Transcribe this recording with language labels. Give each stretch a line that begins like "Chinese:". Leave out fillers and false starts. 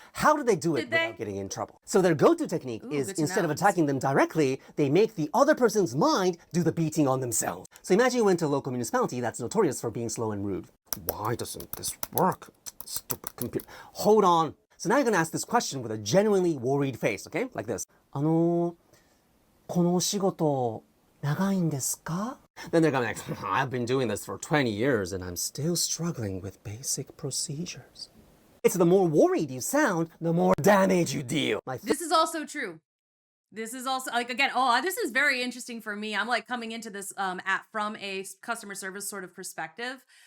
English: How do they do it without getting in trouble? So their go-to technique is, instead of attacking them directly, they make the other person's mind do the beating on themselves. So imagine you went to a local municipality that's notorious for being slow and rude. Why doesn't this work? Stupid computer. Hold on. So now you're gonna ask this question with a genuinely worried face, okay? Like this.
Japanese: このお仕事長いんですか?
English: Then they're going to be like, I've been doing this for 20 years and I'm still struggling with basic procedures. It's the more worried you sound, the more damage you deal. This is also true. This is also, like, again, this is very interesting for me. I'm like coming into this from a customer service sort of perspective.